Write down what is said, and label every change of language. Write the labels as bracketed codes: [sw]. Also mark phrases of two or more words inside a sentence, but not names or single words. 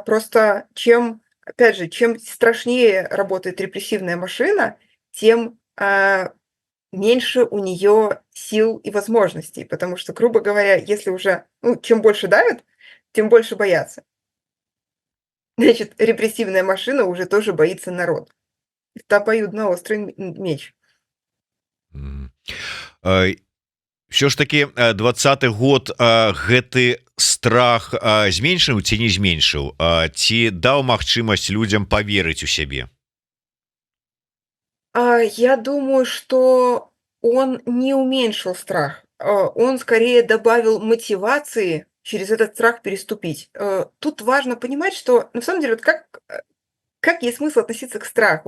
[ru] Просто опять же, чем страшнее работает репрессивная машина, тем меньше у нее сил и возможностей. Потому что, грубо говоря, если уже, чем больше давят, тем больше боятся. Значит, репрессивная машина уже тоже боится народ. Это обоюдно-острый меч. Все ж таки [be] 20-й год гэты страх зменшыў ці не зменшыў, ці даў магчымасць людям поверыць у сябе? [ru] Я думаю, что он не уменьшил страх. Он скорее добавил мотивации через этот страх переступить. Тут важно понимать, что на самом деле вот как есть смысл относиться к страху?